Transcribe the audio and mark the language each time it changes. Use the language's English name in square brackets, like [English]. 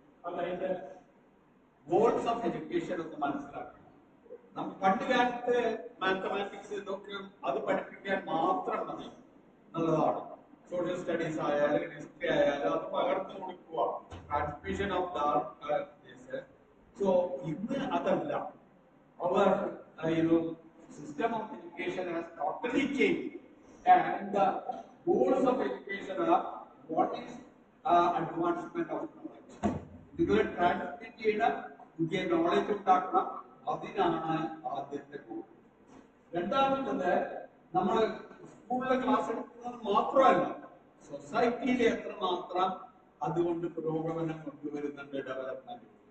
[Malayalam] അതായത് goals of education ഒന്ന് മനസ്സിലാക്കണം. നമുക്ക് പണ്ട് കാലത്ത് മാത്തമാറ്റിക്സ് ഇതൊക്കെ അത് പഠിപ്പിക്കാൻ മാത്രം മതി എന്നുള്ളതാണ്. സോഷ്യൽ സ്റ്റഡീസ് ആയാലും ഹിസ്റ്ററി ആയാലും അത് പകർന്നു കൊടുക്കുക, [English] Transmission of that. [Malayalam] സോ ഇന്ന് അതല്ല. [English] അവർ system of education has totally changed, and the goals of education are what is advancement of knowledge. [Malayalam] നിങ്ങൾ ട്രാൻസ്മിറ്റ് ചെയ്യുന്ന പുതിയ നോളജ് ഉണ്ടാക്കണം, അതിനാണ് ആദ്യത്തെ ഗോൾ. രണ്ടാമത്തത് നമ്മൾ സ്കൂളിലെ ക്ലാസ് എടുക്കുന്നത് മാത്രമല്ല, സൊസൈറ്റിയിൽ എത്രമാത്രം അതുകൊണ്ട് പുരോഗമനം കൊണ്ടുവരുന്നുണ്ട്, ഡെവലപ്മെന്റ്.